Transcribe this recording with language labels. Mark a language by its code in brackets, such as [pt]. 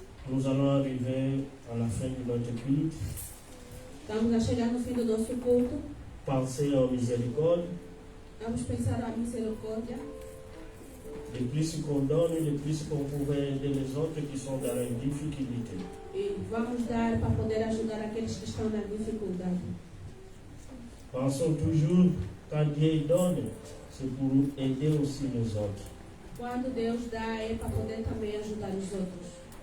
[fr] Nous allons arriver à la fin de notre culte. [pt] Estamos a chegar no fim do nosso culto. [fr] Pensez en miséricorde. [pt] Vamos pensar na misericórdia. [fr] Le plus qu'on donne, le plus qu'on pourrait aider les autres qui sont dans une difficulté. [pt] E vamos dar para poder ajudar aqueles que estão na dificuldade. [fr] Pensons toujours, quand Dieu donne, c'est pour aider aussi les autres. [pt] Quando Deus dá, é para poder também ajudar os outros.